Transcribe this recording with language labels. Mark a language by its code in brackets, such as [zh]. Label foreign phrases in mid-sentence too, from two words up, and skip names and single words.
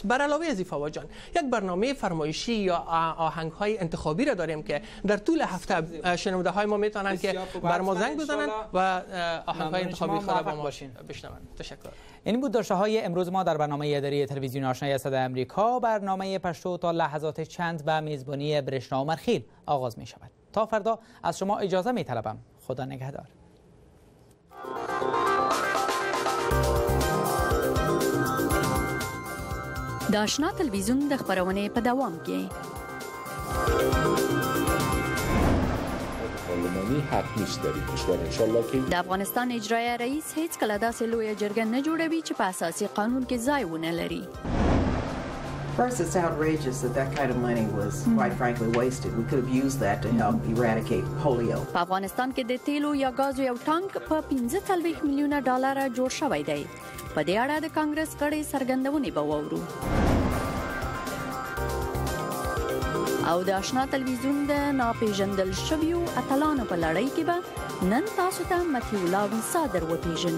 [fa] بر علاوه از فوا جان، یک برنامه فرمایشی یا آهنگ های انتخابی را داریم که در طول هفته شنونده های ما میتونن که بر ما زنگ بزنن و آهنگ های انتخابی خود با ما بشنون. تشکر. این بود داشته های امروز ما در برنامه اداری تلویزیون آشنای صدای امریکا. برنامه پشتو تا لحظات چند به میزبانی برشنا عمرخیل آغاز می شود. تا فردا از شما اجازه می طلبم. خدا نگهدار. [ps] د آشنا تلویزیون د خبرونه په دوام کې [fa] پارلمانی حق نیست در این کشور انشالله که [ps] د افغانستان اجرایه رئیس هیڅ کله داسې لویه جرګه نه جوړوي چې په اساسي قانون کې ځای ونه لري. [en] First, it's outrageous that kind of money was, quite frankly, wasted. We could have used that to help eradicate polio. [ps] په افغانستان کې د تیلو یا غازو یو ټانک په 15 میلیونه ډالر جوړ شوی دی. په دې اړه د کانګرس غړي څرګندونې به وورو. او د آشنا تلویزیون د ناپېژندل شویو اتلانو په لړۍ کې به نن تاسو ته متیو لاوی صادر وپېژنو.